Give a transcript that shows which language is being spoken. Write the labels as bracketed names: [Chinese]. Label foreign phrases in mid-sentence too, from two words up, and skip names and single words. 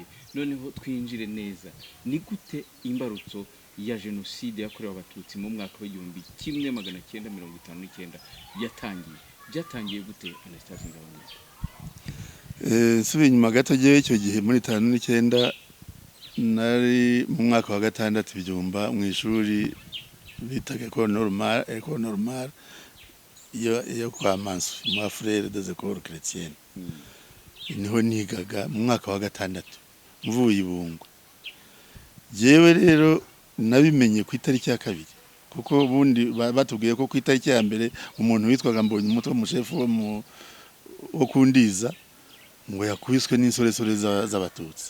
[Kinyarwanda] Noneho twinjire neza ni gute imbarutso ya jenoside yakorewe abatutsi mu mwaka w'1959 byatangiye gute Anastase Nzabamwita? Subiye inyuma gato gihe icyo gihe muri 59 nari mu mwaka wa 6 Byumba mu ishuri bitaga [French] École normale [Kinyarwanda] yo kwa Mansu mu [French] frère des écoles chrétiennes. [Kinyarwanda] Niho nigaga mu mwaka wa 6 mvuye Ibungwe. Jewe rero nabimenye ku itariki ya kabiri kuko bundi batubwiye ko ku itariki ya mbere umuntu witwaga Mbonye umutwe mu chef wo kundiza ngo yakubiswe n'insoresore z'abatutsi.